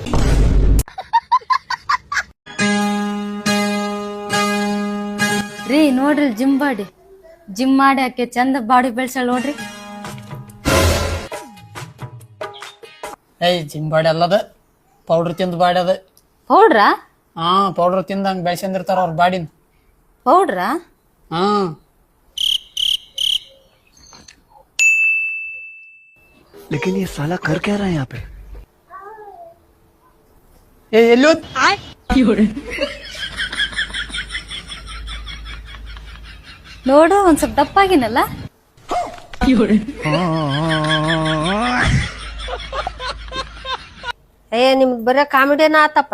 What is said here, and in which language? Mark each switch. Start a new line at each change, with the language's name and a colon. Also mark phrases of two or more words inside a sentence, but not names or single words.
Kannada: ರೀ ನೋಡ್ರಿ ಜಿಮ್ ಮಾಡಿ ಆಕೆ ಚಂದ ಬಾಡಿ ಬೆಳ್ಸಲ್ ನೋಡ್ರಿ.
English: gym body
Kannada: ಅಲ್ಲದ, ಪೌಡರ್ ತಿಂದು ಬಾಡಿ ಅದ. ಪೌಡ್ರಾ? ಪೌಡರ್ ತಿಂದ ಹಂಗ ಬೆಳ್ಸಂದಿರ್ತಾರ ಅವ್ರ ಬಾಡಿನ. ಪೌಡ್ರಾ?
Hindi: लेकिन ये साला कर क्या रहा है यहाँ पे?
Kannada: ಎಲ್ಲಿ ನೋಡು ಒಂದ್ ಸ್ವಲ್ಪ ದಪ್ಪಾಗಿನಲ್ಲ. ನಿಮ್ದು ಬರೀ ಕಾಮಿಡಿನ ಆತಪ್ಪ.